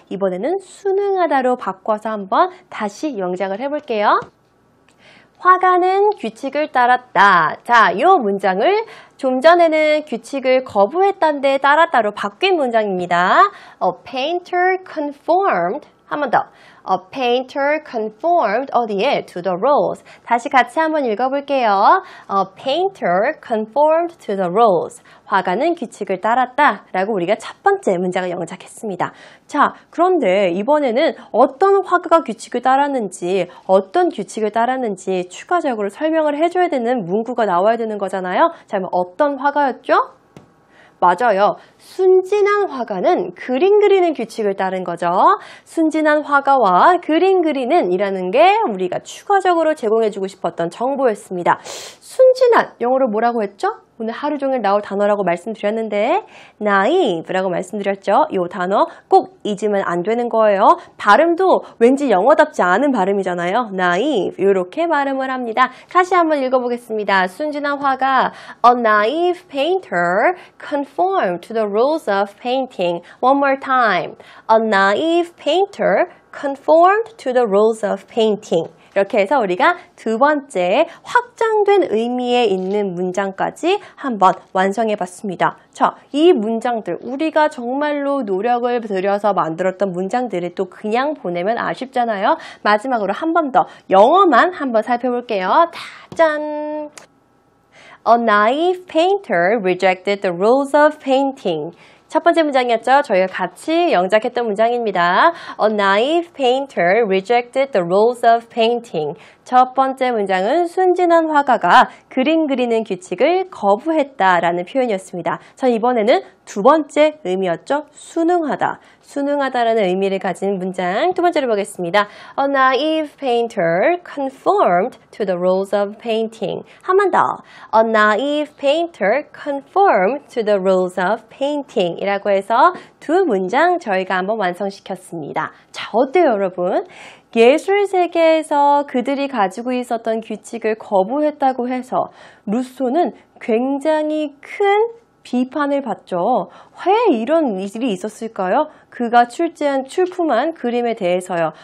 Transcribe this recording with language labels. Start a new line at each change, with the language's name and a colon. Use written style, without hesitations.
Korean: 이번에는 순응하다로 바꿔서 한번 다시 영작을 해볼게요. 화가는 규칙을 따랐다. 자, 이 문장을 좀 전에는 규칙을 거부했던데 따랐다로 바뀐 문장입니다.
English: A painter conformed.
Korean: 한 번 더.
English: A painter conformed
Korean: 어디에?
English: To the rules.
Korean: 다시 같이 한번 읽어볼게요.
English: A painter conformed to the rules.
Korean: 화가는 규칙을 따랐다 라고 우리가 첫 번째 문장을 영작했습니다. 자, 그런데 이번에는 어떤 화가가 규칙을 따랐는지, 어떤 규칙을 따랐는지 추가적으로 설명을 해줘야 되는 문구가 나와야 되는 거잖아요. 자, 그럼 어떤 화가였죠? 맞아요. 순진한 화가는 그림 그리는 규칙을 따른 거죠. 순진한 화가와 그림 그리는 이라는 게 우리가 추가적으로 제공해주고 싶었던 정보였습니다. 순진한, 영어로 뭐라고 했죠? 오늘 하루 종일 나올 단어라고 말씀드렸는데 naive라고 말씀드렸죠. 이 단어 꼭 잊으면 안 되는 거예요. 발음도 왠지 영어답지 않은 발음이잖아요. naive 이렇게 발음을 합니다. 다시 한번 읽어보겠습니다. 순진한 화가
English: A naive painter conformed to the rules of painting. One more time. A naive painter conformed to the rules of painting.
Korean: 이렇게 해서 우리가 두 번째 확장된 의미에 있는 문장까지 한번 완성해 봤습니다. 자, 이 문장들 우리가 정말로 노력을 들여서 만들었던 문장들을 또 그냥 보내면 아쉽잖아요. 마지막으로 한 번 더 영어만 한번 살펴볼게요. 짠!
English: A naive painter rejected the rules of painting.
Korean: 첫 번째 문장이었죠. 저희가 같이 영작했던 문장입니다.
English: A naive painter rejected the rules of painting.
Korean: 첫 번째 문장은 순진한 화가가 그림 그리는 규칙을 거부했다라는 표현이었습니다. 자, 이번에는 두 번째 의미였죠. 순응하다. 순응하다라는 의미를 가진 문장 두 번째로 보겠습니다.
English: A naive painter conformed to the rules of painting.
Korean: 한 번 더.
English: A naive painter conformed to the rules of painting
Korean: 이라고 해서 두 문장 저희가 한번 완성시켰습니다. 자, 어때요, 여러분? 예술 세계에서 그들이 가지고 있었던 규칙을 거부했다고 해서 루소는 굉장히 큰 비판을 받죠. 왜 이런 일이 있었을까요? 그가 출품한 그림에 대해서요.